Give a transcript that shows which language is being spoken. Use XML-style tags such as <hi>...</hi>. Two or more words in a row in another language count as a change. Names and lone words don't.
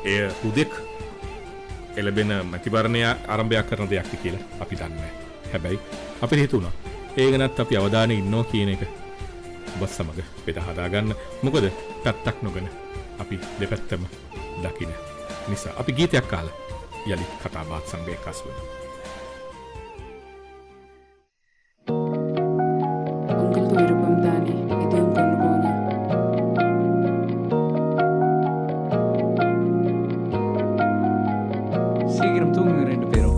<si>එය හුදෙක් එළබෙන මැතිවරණය ආරම්භයක් කරන දෙයක් කියලා අපි දන්නේ. හැබැයි අපිට හිතුණා ඒ ගැනත් අපි අවධානය ඉන්නවා කියන එක ඔබ සමග බෙදා හදා ගන්න. මොකද පැත්තක් නොගෙන අපි දෙපැත්තම දකින නිසා අපි ගීතයක් අහලා යලිත් කතා බහක් සමග එක්කස් වෙමු.</si> <ta>உங்களுக்கு விருப்பம் தானே இதையும் கொண்டு போங்க. சீக்கிரம் தூங்குங்க ரெண்டு பேரும்.</ta>